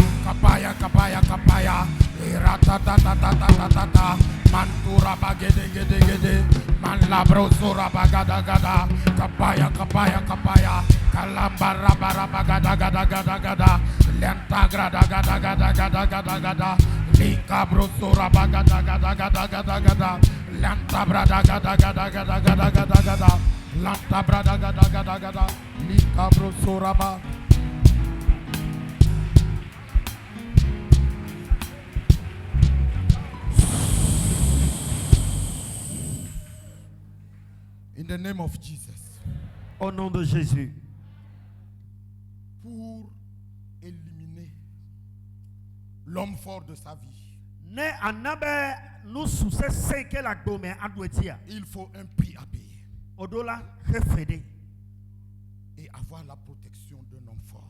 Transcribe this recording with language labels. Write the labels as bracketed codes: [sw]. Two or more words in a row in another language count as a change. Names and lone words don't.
[en] kapaya kapaya kapaya ratatatatata mantura bagede gede gede man labro sura bagada gada kapaya kapaya kapaya kalambara bara bagada gada gada gada lenta grada gada gada gada gada gada lika bro sura bagada gada gada gada gada lenta brada gada gada gada gada gada gada lenta brada gada gada gada lika bro sura ba. In the name of Jesus. [fr] Au nom de Jésus. Pour éliminer l'homme fort de sa vie, il faut un prix à payer. Et avoir la protection d'un homme fort.